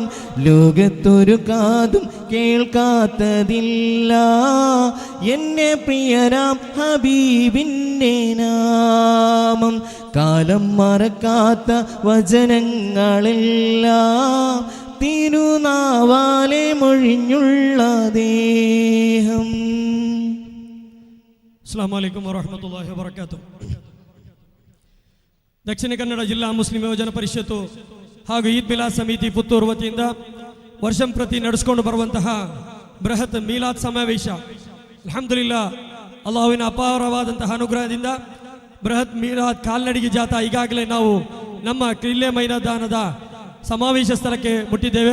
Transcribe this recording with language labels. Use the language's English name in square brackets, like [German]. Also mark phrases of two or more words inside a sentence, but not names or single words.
[Malayalam] ലോകത്തൊരു കാതും കേൾക്കാത്തതില്ല എന്നെ പ്രിയരാം ഹബീബിൻ്റെ നാമം. കാലം മറക്കാത്ത വചനങ്ങളെല്ലാം തിരുനാവാലെ മൊഴിഞ്ഞുള്ള ദേഹം. [Arabic] السلام عليكم ورحمة الله وبركاته. [Kannada] ದಕ್ಷಿಣ ಕನ್ನಡ ಜಿಲ್ಲಾ ಮುಸ್ಲಿಂ ಯೋಜನಾ ಪರಿಷತ್ತು ಹಾಗೂ ಈದ್ ಮಿಲಾದ್ ಸಮಿತಿ ಪುತ್ತೂರು ವತಿಯಿಂದ ವರ್ಷಂಪ್ರತಿ ನಡೆಸಿಕೊಂಡು ಬರುವಂತಹ ಬೃಹತ್ ಮೀಲಾದ್ ಸಮಾವೇಶ ಅಲ್ಹಮ್ದುಲಿಲ್ಲಾ ಅಲ್ಲಾಹುವಿನ ಅಪಾರವಾದಂತಹ ಅನುಗ್ರಹದಿಂದ ಬೃಹತ್ ಮೀಲಾದ್ ಕಾಲ್ನಡಿಗೆ ಜಾಥಾ ಈಗಾಗಲೇ ನಾವು ನಮ್ಮ ಕ್ರೀಡೆ ಮೈದಾನದ ಸಮಾವೇಶ ಸ್ಥಳಕ್ಕೆ ಮುಟ್ಟಿದ್ದೇವೆ.